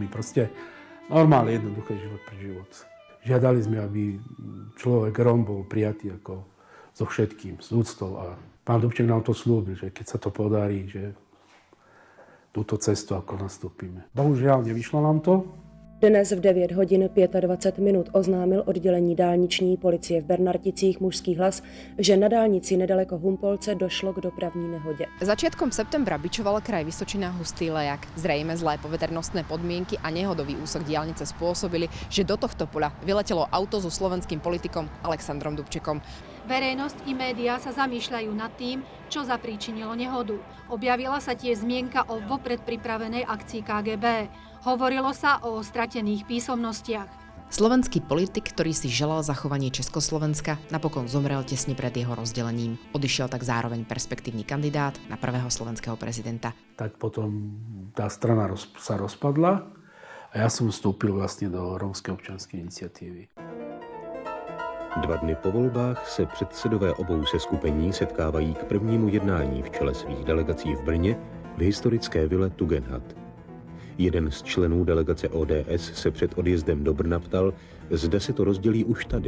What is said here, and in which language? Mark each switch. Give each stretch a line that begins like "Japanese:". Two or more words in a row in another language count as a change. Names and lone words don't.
Slovak: Proste normálne jednoduché život pre život. Žiadali sme, aby človek Róm bol prijatý ako so všetkým, s úctou. A pán Dubček nám to slúbil, že keď sa to podarí, že túto cestu ako nastúpime. Bohužiaľ, nevyšlo nám to.
Czech: Dnes v 9 hodin 25 minut oznámil oddělení dálniční policie v Bernarticích Mužský hlas, že na dálnici nedaleko Humpolce došlo k dopravní nehodě.
Slovak: Začiatkom septembra bičoval kraj Vysočina hustý lejak. Zrejme zlé poveternostné podmienky a nehodový úsek diaľnice spôsobili, že do tohto poľa vyletelo auto so slovenským politikom Alexandrom Dubčekom. Verejnosť i médiá sa zamýšľajú nad tým, čo zapríčinilo nehodu. Objavila sa tiež zmienka o vopred pripravenej akcii KGB. Hovorilo sa o stratených písomnostiach. Slovenský politik, ktorý si želal zachovanie Československa, napokon zomrel tesne pred jeho rozdelením. Odišiel tak zároveň perspektívny kandidát na prvého slovenského prezidenta. Tak potom tá strana sa rozpadla A ja som vstúpil vlastne do Rómskej občianskej iniciatívy.
Czech: 2 dny po volbách se předsedové obou seskupení setkávají k prvnímu jednání v čele svých delegací v Brně v historické vile Tugendhat. Jeden z členů delegace ODS se před odjezdem do Brna ptal, zda si to rozdělí už tady.